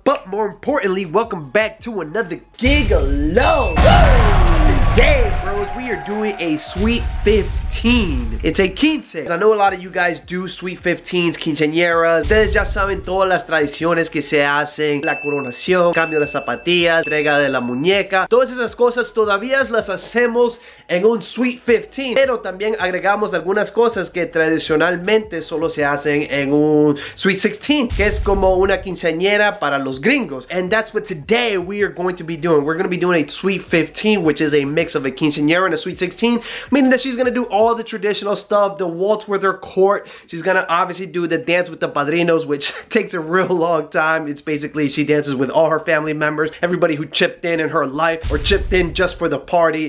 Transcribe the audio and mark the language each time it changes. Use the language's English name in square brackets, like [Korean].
[English] But more importantly, welcome back to another gig alone. Today, bros, we are doing a Sweet 15. It's a quince. I know a lot of you guys do Sweet 15s, quinceañeras. [Spanish] Ustedes ya saben todas las tradiciones que se hacen. La coronación, cambio de zapatillas, entrega de la muñeca. Todas esas cosas todavía las hacemos en un Sweet 15. Pero también agregamos algunas cosas que tradicionalmente solo se hacen en un Sweet 16. Que es como una quinceañera para los gringos. [English] And that's what today we are going to be doing. We're going to be doing a Sweet 15, which is a mix of a quinceañera and a Sweet 16. Meaning that she's going to do all the traditional stuff. The waltz with her court. She's going to obviously do the dance with the padrinos, which takes a real long time. It's basically she dances with all her family members. Everybody who chipped in her life or chipped in just for the party.